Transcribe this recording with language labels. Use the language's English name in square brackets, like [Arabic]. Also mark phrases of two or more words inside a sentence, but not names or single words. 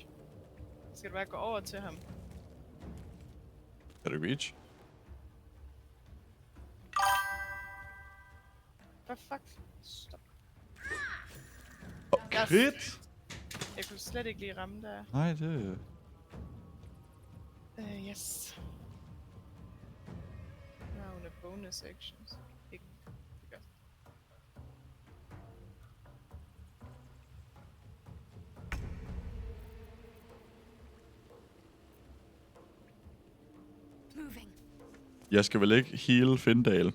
[Danish] Skal du bare gå over til ham? Kan du reach? For fuck? Stop. Crit! Jeg kunne slet ikke lige ramme der. Nej, det... [English] Yes. Now the bonus actions. [Danish] Ikke. Det gør. Jeg skal vel ikke heal Findale.